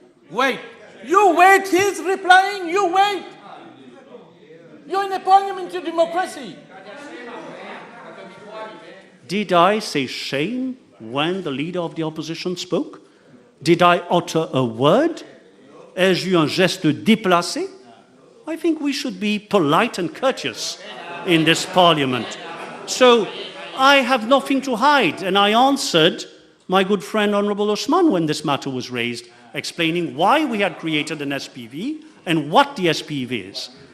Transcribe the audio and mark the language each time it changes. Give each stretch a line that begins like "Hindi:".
English: Wait. You wait, he's replying, you wait. You're in a parliamentary democracy. Did I say shame when the Leader of the Opposition spoke? Did I utter a word?
French: Ai-je eu un geste déplacé?
English: I think we should be polite and courteous in this parliament. So I have nothing to hide, and I answered my good friend Honourable Osman when this matter was raised, explaining why we had created an SPV and what the SPV is.